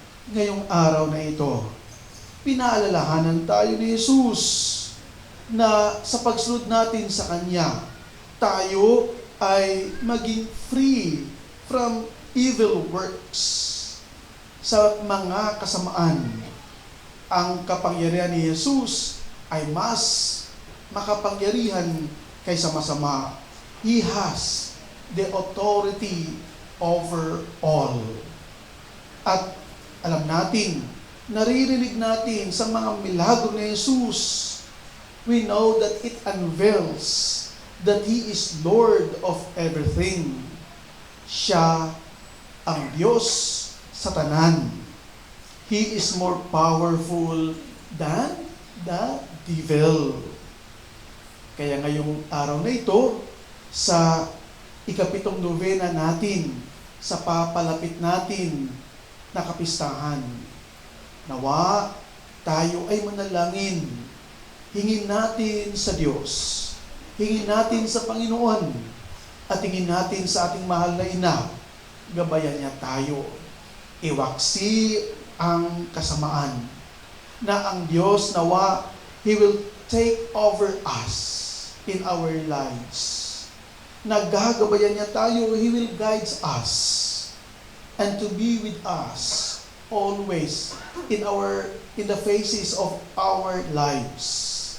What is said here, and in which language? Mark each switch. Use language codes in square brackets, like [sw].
[tl] Ngayong araw na ito, pinaalalahanan tayo ni Jesus na sa pagsunod natin sa Kanya, tayo ay maging [en] free from evil works, [tl] sa mga kasamaan. Ang kapangyarihan ni Jesus ay mas makapangyarihan kaysa masama. [en] He has the authority over all. [tl] At alam natin, naririnig natin sa mga milagro ni Jesus, [en] we know that it unveils that He is Lord of everything. [tl] Siya ang Diyos sa tanan. [en] He is more powerful than the devil. [tl] Kaya ngayong araw na ito, sa ikapitong novena natin, sa papalapit natin na kapistahan, nawa tayo ay manalangin. Hingin natin sa Diyos, hingin natin sa Panginoon, at hingin natin sa ating mahal na ina, gabayan niya tayo. Iwaksi ang kasamaan, na ang Diyos nawa, [en] He will take over us in our lives. [tl] Naggagabayan niya tayo, [en] He will guide us and to be with us always in the phases of our lives.